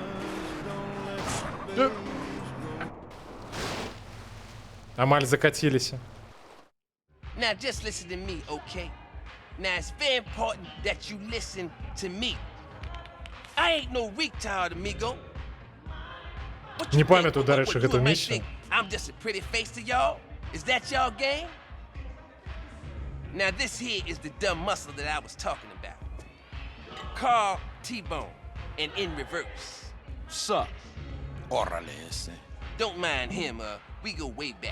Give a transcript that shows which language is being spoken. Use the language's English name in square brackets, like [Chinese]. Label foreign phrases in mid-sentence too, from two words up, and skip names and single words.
[Belarusian] Амаль закаціліся. [English] Now just listen to me, okay? Now it's very important that you listen to me. I ain't no retard, amigo. [Belarusian] Не памятаю, дарэчы, гэту місію. [English] I'm just a pretty face to y'all? Is that y'all game? Now this here is the dumb muscle that I was talking about. Carl T-Bone, and in reverse. Sup? [Spanish] Órale ese. [English] Don't mind him, we go way back.